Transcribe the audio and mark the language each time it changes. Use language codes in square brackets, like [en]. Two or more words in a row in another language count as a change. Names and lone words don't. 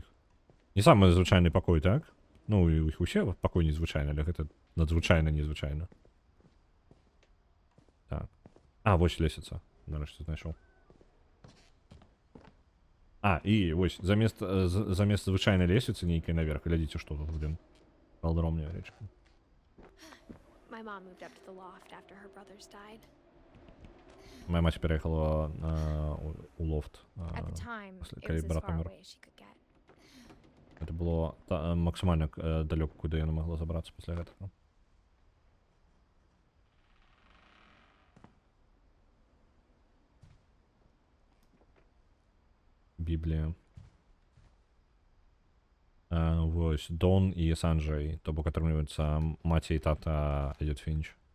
[be] Не самы звычайны пакой, так? Ну, і іх усе пакой незвычайны, але гэта надзвычайна незвычайна. Так. А, вось лесіца. Нарэшце знайшоў. А, і ось, замест звычайнай лесвіцы нейкай наверх, глядзіце, што тут, блін. Калдром невялічка. [en] My mom moved up to the loft after her brothers died. [ru] Моя мать переехала у лофт, [en] At the time, [be] пасля, [en] it [be] калі [en] was as [be] брат [en] far [be] памёр. [en] away as she could get. [be] Гэта было максімальна далёка, куды яна магла забрацца пасля гэтага. Біблія. Вось, Дон і Санджай, то бок атрымліваецца маці і тата Эдит Фінч.